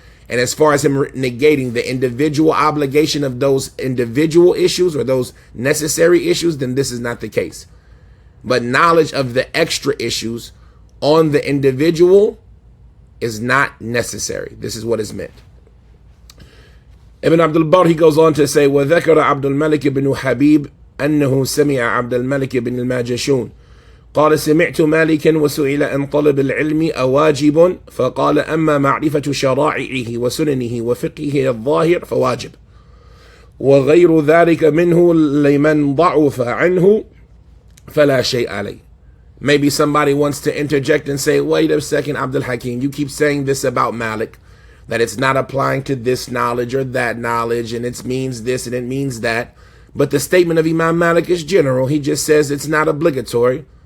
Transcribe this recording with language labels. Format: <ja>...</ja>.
<en>And as far as him negating the individual obligation of those individual issues or those necessary issues, then this is not the case. but knowledge of the extra issues on the individual is not necessary. This is what is meant. Ibn Abdul Barr, he goes on to say,</en> <ar>وذكر عبد الملك بن حبيب أنه سمع عبد الملك بن الماجشون قال سمعت مالكا وسئل عن طلب العلم أواجب فقال أما معرفة شرائعه وسننه وفقهه الظاهر فواجب وغير ذلك منه لمن ضعف عنه فلا شيء عليه.</ar> <en>Maybe somebody wants to interject and say, wait a second, Abdul Hakim, you keep saying this about Malik, that it's not applying to this knowledge or that knowledge, and it means this and it means that. But the statement of Imam Malik is general. He just says it's not obligatory.</en>